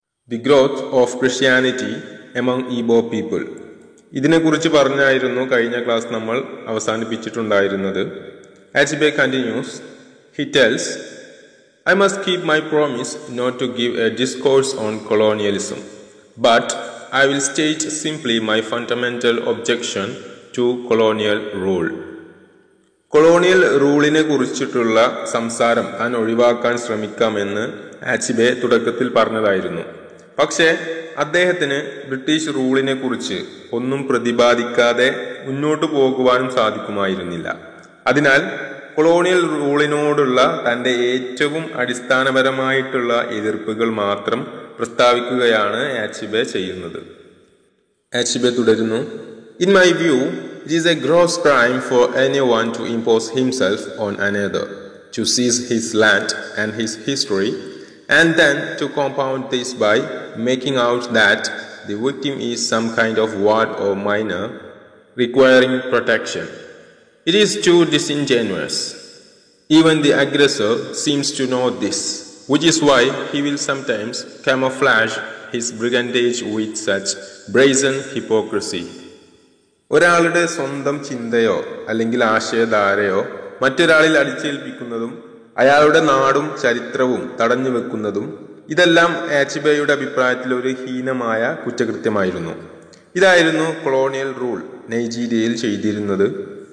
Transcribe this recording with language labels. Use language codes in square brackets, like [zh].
[en] The growth of Christianity among Igbo people. [ml] ഇതിനെക്കുറിച്ച് പറഞ്ഞായിരുന്നു കഴിഞ്ഞ ക്ലാസ് നമ്മൾ അവസാനിപ്പിച്ചിട്ടുണ്ടായിരുന്നത്. [en] Achebe continues. He tells, I must keep my promise not to give a discourse on colonialism, but I will state simply my fundamental objection to colonial rule. [ml] Colonial റൂളിനെ കുറിച്ചിട്ടുള്ള സംസാരം താൻ ഒഴിവാക്കാൻ ശ്രമിക്കാമെന്ന് അച്ബെ തുടക്കത്തിൽ പറഞ്ഞതായിരുന്നു. പക്ഷേ അദ്ദേഹത്തിന് ബ്രിട്ടീഷ് റൂളിനെ കുറിച്ച് ഒന്നും പ്രതിപാദിക്കാതെ മുന്നോട്ടു പോകുവാനും സാധിക്കുമായിരുന്നില്ല. അതിനാൽ കൊളോണിയൽ റൂളിനോടുള്ള തന്റെ ഏറ്റവും അടിസ്ഥാനപരമായിട്ടുള്ള എതിർപ്പുകൾ മാത്രം പ്രസ്താവിക്കുകയാണ് അച്ബെ ചെയ്യുന്നത്. അച്ബെ തുടരുന്നു. [en] In my view, it is a gross crime for anyone to impose himself on another, to seize his land and his history, and then to compound this by making out that the victim is some kind of ward or minor requiring protection. It is too disingenuous. Even the aggressor seems to know this, which is why he will sometimes camouflage his brigandage with such brazen hypocrisy. [ml] ഒരാളുടെ സ്വന്തം ചിന്തയോ അല്ലെങ്കിൽ ആശയധാരയോ മറ്റൊരാളിൽ അടിച്ചേൽപ്പിക്കുന്നതും അയാളുടെ നാടും ചരിത്രവും തടഞ്ഞു വെക്കുന്നതും ഇതെല്ലാം അച്ബെയുടെ അഭിപ്രായത്തിൽ ഒരു ഹീനമായ കുറ്റകൃത്യമായിരുന്നു. ഇതായിരുന്നു കൊളോണിയൽ റൂൾ നൈജീരിയയിൽ ചെയ്തിരുന്നത്.